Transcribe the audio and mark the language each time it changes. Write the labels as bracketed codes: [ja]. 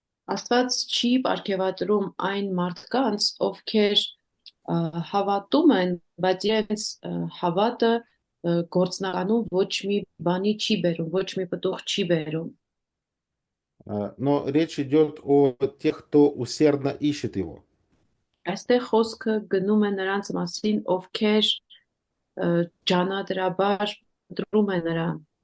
[hy] Աստված չի պարգևատրում այն մարդկանց, ովքեր հավատում են, բայց իրենց հավատը գործնականում ոչ մի բանի չի բերում, ոչ մի պտուղ չի բերում։ [ru] Но речь идет о тех, кто усердно ищет его. [hy] Այստեղ խոսքը գնում է նրանց մասին, ովքեր ջանադրաբար դրում են նրան։